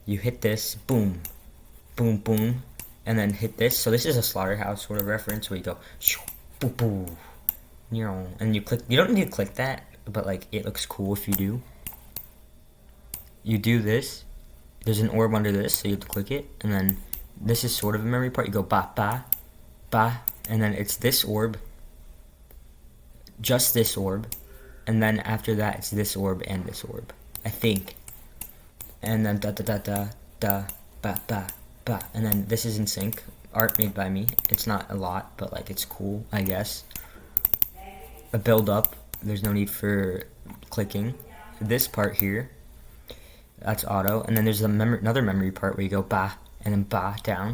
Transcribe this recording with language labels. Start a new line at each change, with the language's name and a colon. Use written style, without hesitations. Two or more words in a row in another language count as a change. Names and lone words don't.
English: you hit this, boom, boom, boom, and then hit this. So this is a Slaughterhouse sort of reference where you go, shoo, boo, boo, you know, and you click. You don't need to click that, but like it looks cool if you do. You do this. There's an orb under this, so you have to click it, and then this is sort of a memory part. You go ba ba ba, and then it's this orb, just this orb, and then after that it's this orb and this orb, I think. And then da da da da da ba ba ba, and then this is in sync. Art made by me. It's not a lot, but like it's cool, I guess. A build up. There's no need for clicking. This part here, that's auto, and then there's another memory part where you go ba and then ba down.